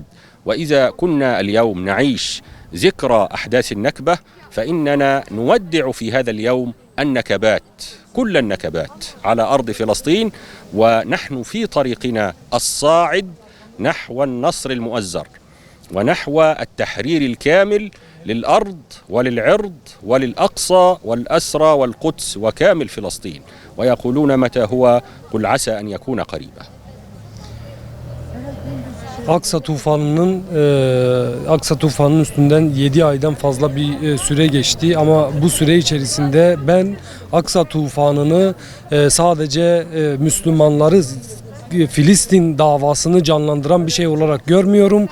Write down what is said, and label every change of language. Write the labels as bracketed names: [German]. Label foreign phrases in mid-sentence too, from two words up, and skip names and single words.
[Arabic] وإذا كنا اليوم نعيش ذكرى أحداث النكبة، فإننا نودع في هذا اليوم النكبات، كل النكبات على أرض فلسطين، ونحن في طريقنا الصاعد نحو النصر المؤزر ونحو التحرير الكامل للأرض وللعرض وللأقصى والأسرى والقدس وكامل فلسطين. ويقولون متى هو؟ قل عسى أن يكون قريبا. [Turkish] Aksa tufanının üstünden 7 aydan fazla bir süre geçti ama bu süre içerisinde ben Aksa tufanını sadece Müslümanları, Filistin davasını canlandıran bir şey olarak görmüyorum.